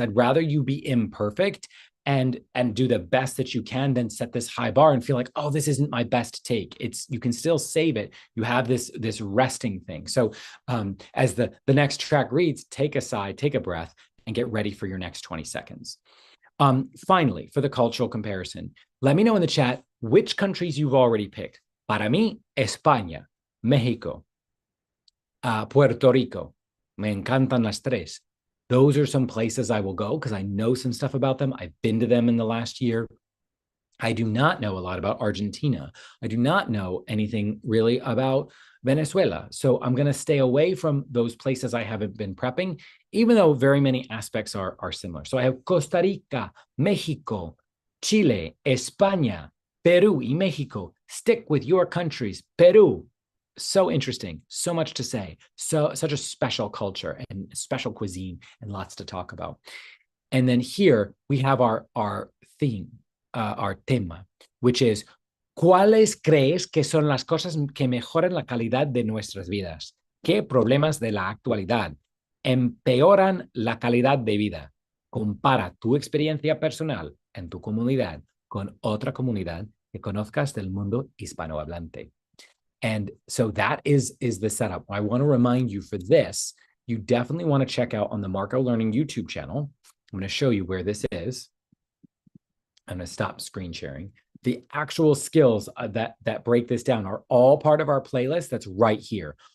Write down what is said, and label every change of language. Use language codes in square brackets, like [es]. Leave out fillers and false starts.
[en] I'd rather you be imperfect and do the best that you can, then set this high bar and feel like, oh, this isn't my best take. You can still save it. You have this resting thing. So as the next track reads, take a sigh, take a breath, and get ready for your next 20 seconds. Finally, for the cultural comparison, let me know in the chat which countries you've already picked. [es] Para mí, España, México, Puerto Rico. Me encantan las tres. [en] Those are some places I will go because I know some stuff about them. I've been to them in the last year. I do not know a lot about Argentina. I do not know anything really about Venezuela. So I'm going to stay away from those places I haven't been prepping, even though very many aspects are similar. So I have Costa Rica, Mexico, Chile, España, Peru, y Mexico. Stick with your countries. Peru. So interesting, so much to say, such a special culture and special cuisine and lots to talk about. And then here we have our theme, our tema, which is, [es] ¿cuáles crees que son las cosas que mejoran la calidad de nuestras vidas? ¿Qué problemas de la actualidad empeoran la calidad de vida? Compara tu experiencia personal en tu comunidad con otra comunidad que conozcas del mundo hispanohablante. [en] And so that is the setup. I want to remind you for this, you definitely want to check out on the Marco Learning YouTube channel. I'm going to show you where this is. I'm going to stop screen sharing. The actual skills that break this down are all part of our playlist that's right here.